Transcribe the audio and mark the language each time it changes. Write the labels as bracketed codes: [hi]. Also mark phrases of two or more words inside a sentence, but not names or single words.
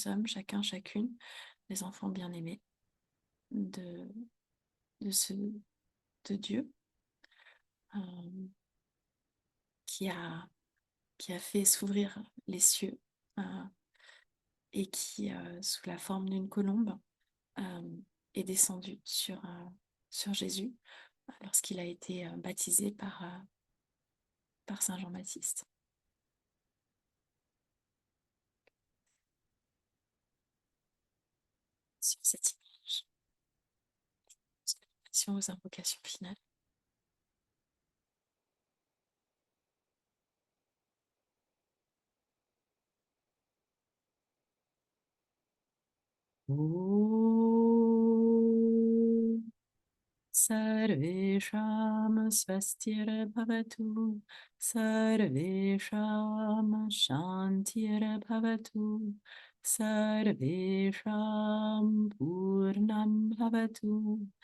[fr] sommes chacun, chacune des enfants bien-aimés de, de, ce, de Dieu euh, qui a, qui a fait s'ouvrir les cieux euh, et qui, sous la forme d'une colombe, est descendu sur Jésus lorsqu'il a été baptisé par Saint Jean-Baptiste. Sur cette image, aux invocations finales. [sa] ॐ सर्वेषां स्वस्तिर्भवतु सर्वेषां शान्तिर्भवतु सर्वेषां पूर्णं भवतु